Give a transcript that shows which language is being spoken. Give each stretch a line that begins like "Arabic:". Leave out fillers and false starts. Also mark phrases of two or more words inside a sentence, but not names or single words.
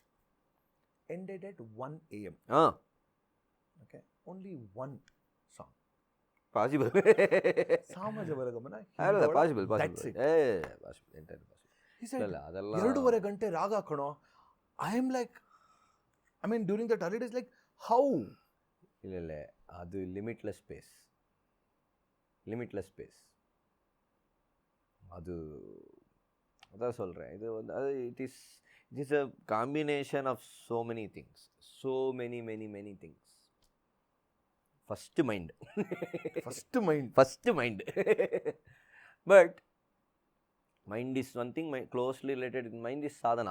English: Ended at 1 a.m. Okay, only one song. Possible. Samaja Varagamana. Possible. That's it. Possible. Entirely possible. He said, 2.5 ಗಂಟೆ raga kano. I am like, I mean, during that early days, like, how?
Kannada: ಇಲ್ಲ ಅದು
English: limitless space
Kannada: ಅದು
Tamil: அதான் சொல்கிறேன். இது வந்து
English: it is a combination of so many things, so many things. First mind. But mind is one thing, closely related with mind is sadhana.